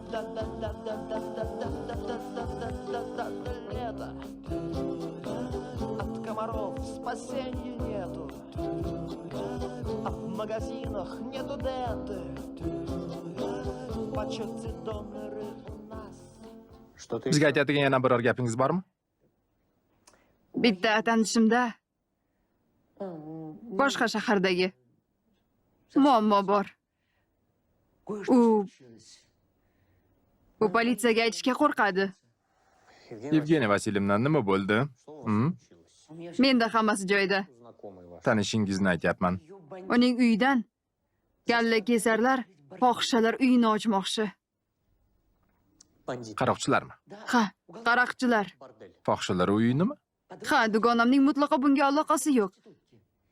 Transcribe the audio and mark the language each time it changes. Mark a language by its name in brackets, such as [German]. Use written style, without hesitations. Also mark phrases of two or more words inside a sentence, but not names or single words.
[Russian] Да-да-да-да-да-да-да-да-да-да-да-да-да. Лето. От комаров спасения нету. А в магазинах нету денты. В почете доноры у нас. Что ты [Uzbek] Bizga aytadigan yana biror gapingiz bormi? Bitta tanishimda boshqa shahardagi muammo bor. U politsiyaga aytishga qo'rqadi. Yevgeniya Vasilyevna, nima bo'ldi? Menda hammasi joyida. [Russian] знакомый ваш? [Uzbek] Tanishingizni aytyapman. Uning uyidan galla kesarlar, fohishalar uyini ochmoqchi. [Russian] Бандит. [Uzbek] Qaroqchilarmi? Ha, qaroqchilar. [Russian] Бордель. [Uzbek] Fohishalar uyinimi? Ha, dugonamning mutlaqo bunga aloqasi yo'q.